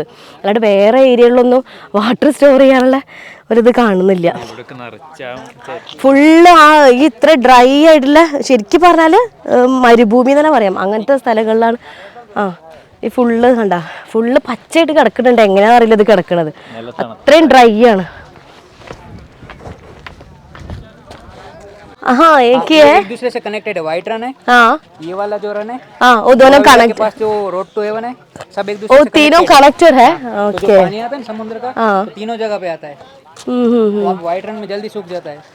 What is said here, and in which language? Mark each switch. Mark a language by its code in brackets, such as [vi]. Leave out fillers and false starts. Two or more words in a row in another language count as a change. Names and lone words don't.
[ml] അല്ലാണ്ട് വേറെ ഏരിയകളിലൊന്നും [en] water store [ml] ചെയ്യാനുള്ള ഒരിത് കാണുന്നില്ല. ഫുള്ള് ഈ ഇത്ര ഡ്രൈ ആയിട്ടുള്ള, ശരിക്കും പറഞ്ഞാൽ മരുഭൂമി തന്നെ പറയാം, അങ്ങനത്തെ സ്ഥലങ്ങളിലാണ്. ഈ ഫുള്ള് കണ്ട ഫുള്ള് പച്ചയായിട്ട് കിടക്കുന്നുണ്ട്. എങ്ങനെയാണെന്ന് അറിയില്ല ഇത് കിടക്കണത്, അത്രയും ഡ്രൈ ആണ്. [hi] हाँ एक ही है, एक दूसरे से कनेक्टेड है. वाइट रन है, हाँ ये वाला जो रन है, हाँ वो दोनों कनेक्ट, पास जो रोड टू हेवन है, सब एक वो दूसरे से तीनों कनेक्टेड है. तो ओके, जो पानी आता है ना समुद्र का, तो तीनों जगह पे आता है. तो आप वाइट रन में जल्दी सूख जाता है.